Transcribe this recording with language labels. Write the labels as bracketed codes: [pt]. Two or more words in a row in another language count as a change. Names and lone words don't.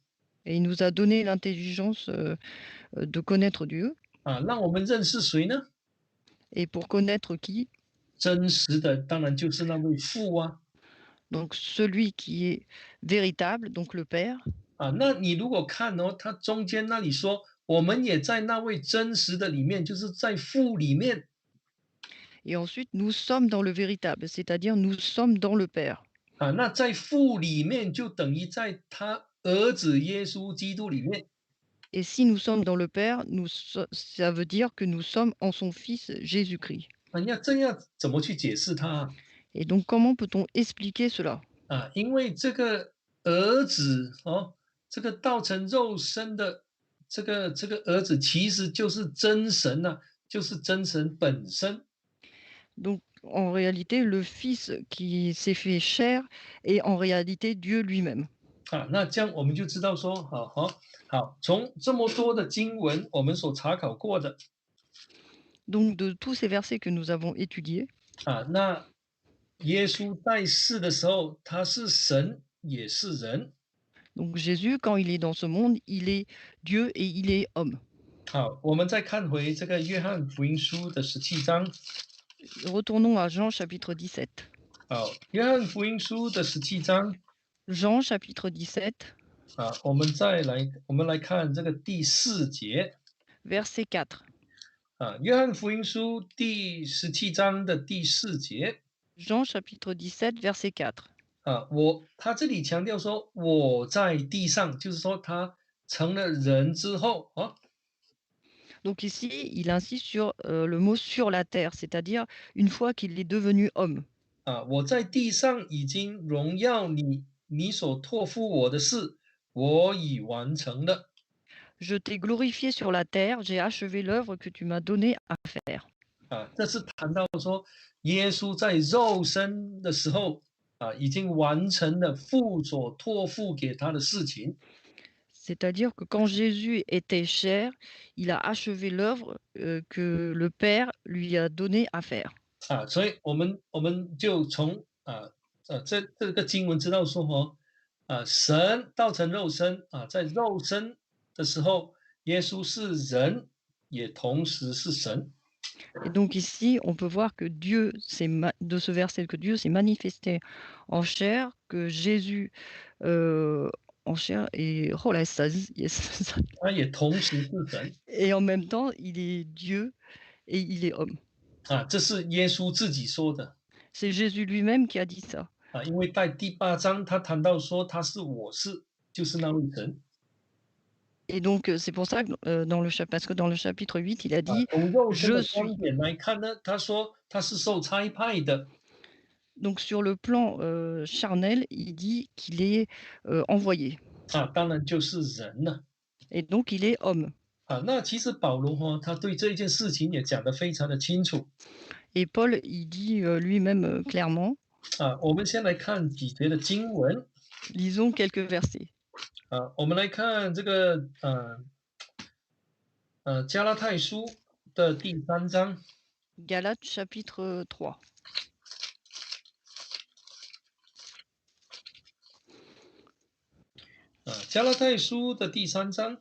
[fr] et il nous a donné l'intelligence de connaître Dieu. [zh] 啊，让我们认识谁呢？ [fr] Et pour connaître qui? [zh] 真实的当然就是那位父啊， [fr] Donc celui qui est véritable, donc le Père. [zh] 啊，那你如果看哦，他中间那里说，我们也在那位真实的里面，就是在父里面， [fr] Et ensuite, nous sommes dans le véritable, c'est-à-dire nous sommes dans le Père. [zh] 啊，那在父里面就等于在他儿子耶稣基督里面， [fr] Et si nous sommes dans le Père, ça veut dire que nous sommes en son Fils Jésus-Christ. [zh] 啊，要这样怎么去解释他啊？ [fr] Et donc comment peut-on expliquer cela? [zh] 啊，因为这个儿子哦，这个道成肉身的这个儿子，其实就是真神呐、就是真神本身 [fr] Donc en réalité, le Fils qui s'est fait chair est en réalité Dieu lui-même. 啊。 [zh] 那这样我们就知道说，好，从这么多的经文我们所查考过的 [fr] Donc de tous ces versets que nous avons étudiés, [zh] 啊，那耶稣在世的时候，他是神也是人。 [fr] donc Jésus, quand il est dans ce monde, il est Dieu et il est homme. [zh] 好，我们再看回这个约翰福音书的17章。 [fr] Retournons à Jean chapitre 17. [zh] 好，约翰福音书的17章。 [fr] Jean chapitre 17, [zh] 啊，我们来看这个第4节 [fr] verset 4. [zh] 啊，约翰福音书第17章的第4节 [fr] Jean chapitre 17, verset 4. [zh] 啊，他这里强调说我在地上，就是说他成了人之后啊 [fr] Donc ici, il insiste sur le mot sur la terre, c'est-à-dire une fois qu'il est devenu homme. [zh] 啊，我在地上已经荣耀你，你所托付我的事，我已完成了 [fr] Je t'ai glorifié sur la terre, j'ai achevé l'œuvre que tu m'as donnée à faire. 啊。 [zh] 这是谈到说耶稣在肉身的时候啊，已经完成了父所托付给他的事情。 [fr] C'est-à-dire que quand Jésus était chair, il a achevé l'œuvre que le Père lui a donnée à faire. [zh] 啊，所以我们就从这个经文知道说神道成肉身啊，在肉身的时候，耶稣是人，也同时是神。 [fr] Et donc ici, on peut voir que Dieu de ce verset, que Dieu s'est manifesté en chair, que Jésus, en chair et oh là, ça z yes [zh] 他也同时是神。 [fr] et en même temps, il est Dieu et il est homme. [zh] 啊，这是耶稣自己说的。 [fr] C'est Jésus lui-même qui a dit ça. [zh] 啊，因为在第8章他谈到说他是就是那位神。 [fr] Et donc c'est pour ça que, parce que dans le chapitre 8, il a 啊， dit: [zh] 从肉身的 [fr] «Je [zh] 观 [fr] suis». [zh] 点来看呢，他说他是受差派的。 [fr] Donc sur le plan, charnel, il dit qu'il est, envoyé [zh] 啊，当然就是人了。 [fr] et donc il est homme. [zh] 啊，那其实保罗他对这件事情也讲得非常的清楚。 [fr] Et Paul, il dit, lui-même, clairement. [zh] 啊，我们先来看几节的经文。 [fr] Lisons quelques versets. [zh] 啊，我们来看这个加拉太书的第3章。 [fr] Galates chapitre 3. [zh] 啊，加拉太书的第3章。